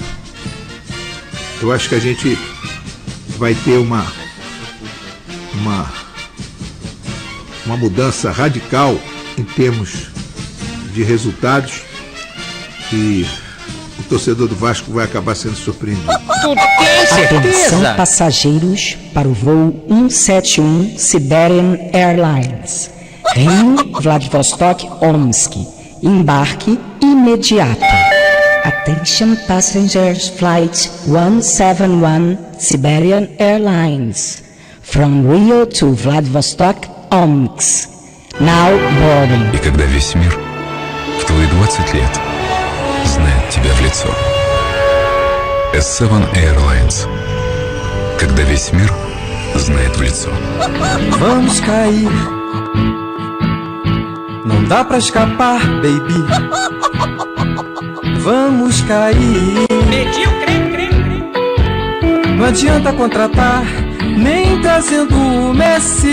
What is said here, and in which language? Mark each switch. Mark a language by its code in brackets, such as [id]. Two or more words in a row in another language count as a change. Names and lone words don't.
[pt] Eu acho que a gente vai ter uma mudança radical em termos de resultados e o torcedor do Vasco vai acabar sendo surpreendido. Atenção, passageiros, para o voo 171 Siberian Airlines, Rio Vladivostok Omsk. Embarque imediato. [en] Attention passengers, flight 171 Siberian Airlines, from Rio to Vladivostok Omsk. Now boarding. [ru] И когда весь мир в твои 20 лет знает тебя в лицо. S7 Airlines. Когда весь мир знает в лицо. [pt] Vamos cair. Não dá pra escapar, baby. Vamos cair. Não adianta contratar, nem trazendo o Messi.